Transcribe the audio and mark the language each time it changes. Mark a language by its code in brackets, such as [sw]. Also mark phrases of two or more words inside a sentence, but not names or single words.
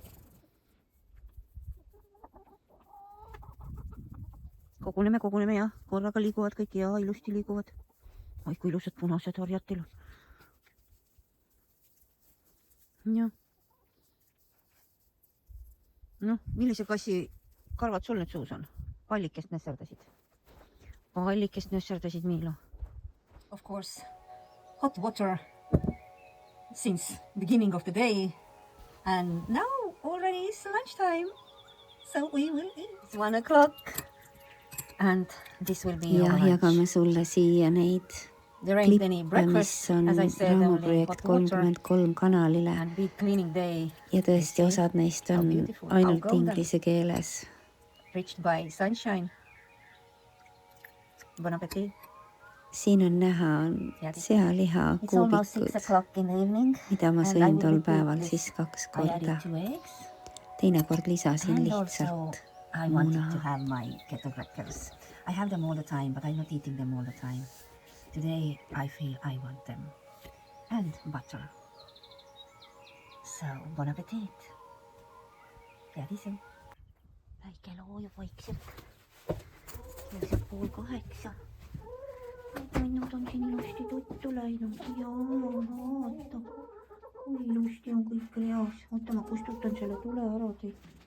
[et] Koguneme ja korraga liiguvad kõik ja ilusti liiguvad. Oi, kui ilusad punased harjad teil on. Jah. No, millise kassi karvad sul nüüd suus on? Pallikest nösserdasid. Pallikest nösserdasid, Miilo. [en] Of course, hot water since beginning of the day. And now already is lunchtime. So we will eat. It's 1 o'clock. And this will be [et] ja jagame sulle siia neid klippe, mis on Raamuprojekt 33 kanalile. Ja tõesti, osad neist on ainult inglise keeles. [en] Reached by sunshine. [fr] Bon appétit. [et] Siin on näha sealiha kuubikud, mida ma sõin tol päeval siis 2 korda. Teinekord lisasin lihtsalt muna. [en] I have them all the time, but I'm not eating them all the time. Today I feel I want them. And butter. So, [fr] bon appetit. [et] Tead ise. Väike loojub vaikselt. Kell saab 7:30. Nad on siin ilusti tuttu läinud. Jaa, vaata. Kui ilusti on kõik reas. Oota, ma kustutan selle tule ära teid.